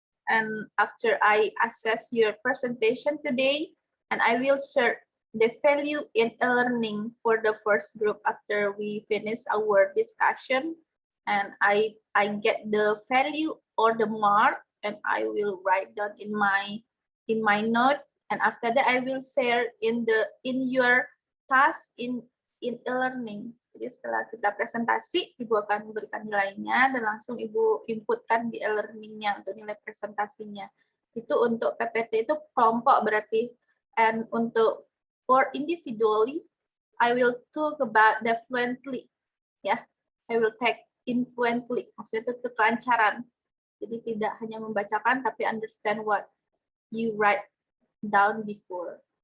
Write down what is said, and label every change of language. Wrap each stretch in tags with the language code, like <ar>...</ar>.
<en>And after I assess your presentation today, and I will share the value in e-learning for the first group after we finish our discussion, and I get the value or the mark, and I will write down in my note, and after that I will share in your task in e-learning.</en> <id>Jadi setelah kita presentasi, Ibu akan memberikan nilainya dan langsung Ibu inputkan di e-learningnya untuk nilai presentasinya. Itu untuk PPT itu kelompok berarti.</id> <en>And untuk for individually, I will talk about the fluently. Ya, I will take in fluently.</en> <id>Maksudnya itu kelancaran. Jadi tidak hanya membacakan, tapi</id> <en>understand what you write down before.</en>